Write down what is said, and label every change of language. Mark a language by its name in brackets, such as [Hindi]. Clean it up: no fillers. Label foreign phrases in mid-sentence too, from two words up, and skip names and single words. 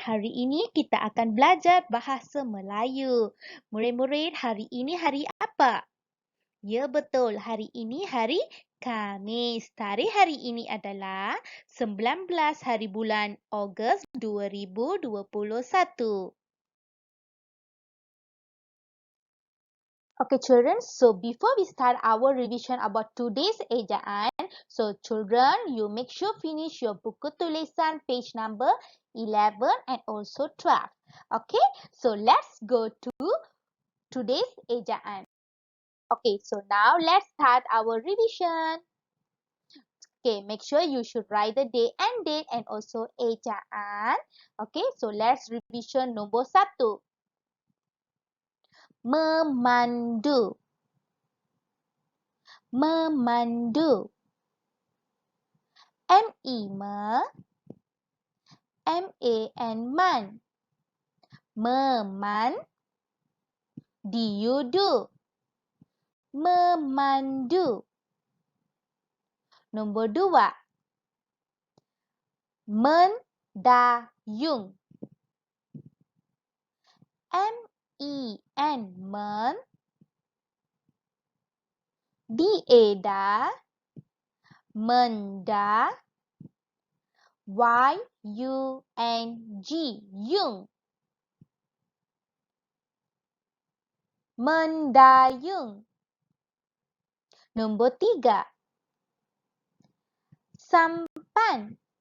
[Malay] Hari ini kita akan belajar bahasa Melayu. Murid-murid, hari ini hari apa? Ya betul, hari ini hari Khamis. Tarikh hari ini adalah 19 hari bulan Ogos 2021. [English] Okay children, so before we start our revision about today's ejaan, so children, you make sure finish your [Malay] buku tulisan [English] page number 11 and also 12. Okay, so let's go to today's ejaan. Okay, so now let's start our revision. Okay, make sure you should write the day and date and also ejaan. Okay, so let's revision nombor 1. Memandu. [Malay] Memandu. M-E me, M-A-N man. Meman, D-U-D. Memandu. Nombor 2. Mendayung. M-E-N men, D-A-Da, menda, Y-U-N-G, yung. Mendayung. Nombor 3. Sampan.